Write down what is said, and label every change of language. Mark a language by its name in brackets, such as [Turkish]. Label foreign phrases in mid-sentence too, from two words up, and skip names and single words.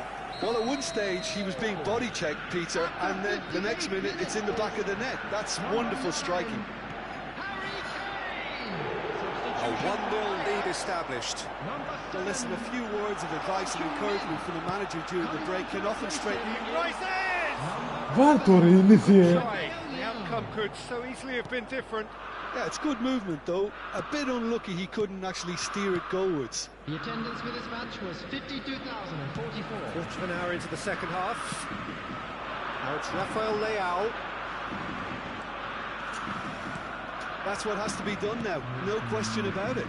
[English] Well, at one stage he was being body checked, Peter, and then the next minute it's in the back of the net. That's wonderful striking. A 1-0 lead established. Well, listen, a few words of advice and encouragement from the manager during the break can often straighten you. Right there! [Greek] Βάλ' το ρε, ηλίθιε. [English] The outcome could so easily have been different. Yeah, it's good movement though. A bit unlucky he couldn't actually steer it goalwards. The attendance for this match was 52,044. Quarter of an hour into the second half. Now it's Rafael Leao. That's what has to be done now, no question about it.